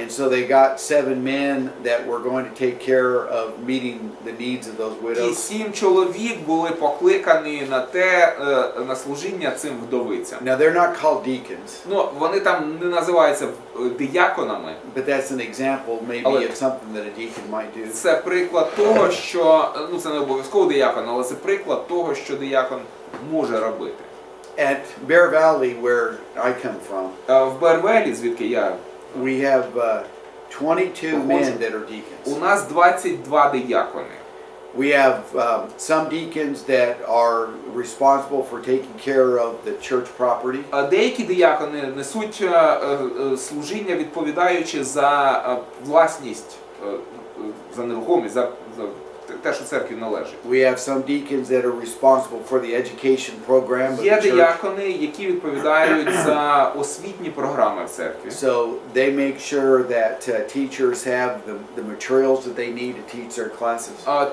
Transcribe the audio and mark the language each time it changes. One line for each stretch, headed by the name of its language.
English: And so they got 7 men that were going to take care of meeting the needs of those
Ukrainian: І
English: widows.
Ukrainian: 7 чоловік були покликані на служіння цим вдовицям.
English: Now they're not called deacons.
Ukrainian: Ну, вони там не називаються дияконами.
English: But that's an example maybe of something that a deacon might do.
Ukrainian: Це приклад того, що, ну, це не обов'язково диякон, але це приклад того, що диякон може робити.
English: At Bear Valley, where I come from,
Ukrainian: В Бервелі, звідки я,
English: we have 22 men that are deacons.
Ukrainian: у нас 22 диякони.
English: We have some deacons that are responsible for taking care of the church property.
Ukrainian: Деякі диякони несуть служіння, відповідаючи за власність, за нерухомість, за те, що церкві належить.
English: We have some deacons that are responsible for the education program of
Ukrainian: Є
English: the church.
Ukrainian: диякони, які відповідають за освітні програми в церкві.
English: So they make sure that teachers have the materials that they need to teach their classes.